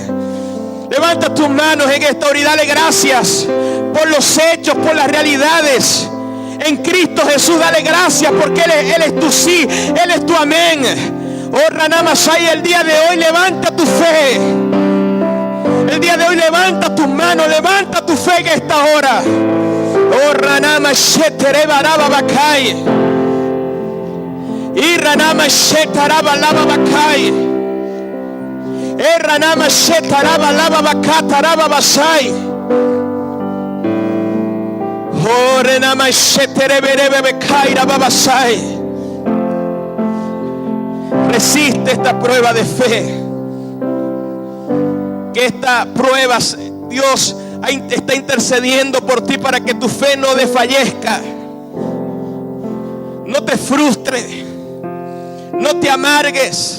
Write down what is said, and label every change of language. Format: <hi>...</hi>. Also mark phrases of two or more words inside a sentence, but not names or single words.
<es>Levanta tus manos en esta hora y dale gracias por los hechos, por las realidades. En Cristo Jesús, dale gracias porque Él es tu sí, Él es tu amén. Oh, Ranamasai, el día de hoy levanta tu fe. El día de hoy levanta tus manos, levanta tu fe en esta hora. Oh, Ranamasai, Terebaraba Bakai. Y Ranamasai, Tarabalaba Bakai. Ranama Shetaraba Lava Bakataraba Basai. Oh, Renama Shetereberebe Bekaira Babasai. Resiste esta prueba de fe. Que esta prueba, Dios está intercediendo por ti para que tu fe no desfallezca. No te frustres. No te amargues.</es>